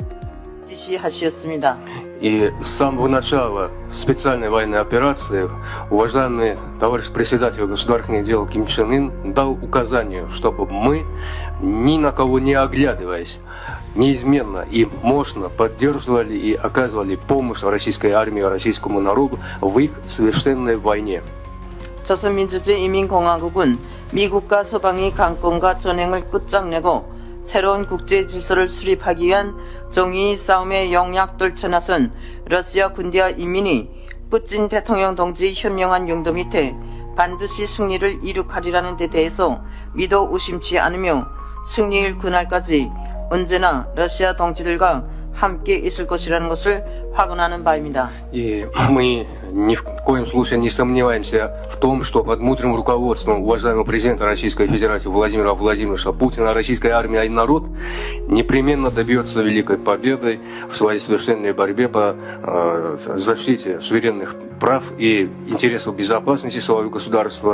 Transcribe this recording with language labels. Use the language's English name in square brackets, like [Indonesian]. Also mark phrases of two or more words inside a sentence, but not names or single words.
[Russian] И с самого начала специальной военной операции уважаемый товарищ председатель государственных дел Ким Чен Ын дал указание, чтобы мы, ни на кого не оглядываясь, неизменно и мощно поддерживали и оказывали помощь российской армии, российскому народу в их священной войне. [Korean] 조선민주주의인민공화국은 미국과 서방이 강권과 전횡을 끝장내고 새로운 국제 질서를 수립하기 위한 정의의 싸움에 영약돌쳐 나선 러시아 군대와 인민이 푸틴 대통령 동지의 현명한 용도 밑에 반드시 승리를 이룩하리라는 데 대해서 믿어 의심치 않으며 승리일 그날까지 언제나 러시아 동지들과 함께 있을 것이라는 것을 확언하는 바입니다. [Russian] И мы ни в коем случае не сомневаемся в том, что под мудрым руководством уважаемого президента Российской Федерации Владимира Владимировича Путина российская армия и народ непременно добьется великой победы в своей священной борьбе по защите суверенных прав и интересов безопасности своего государства.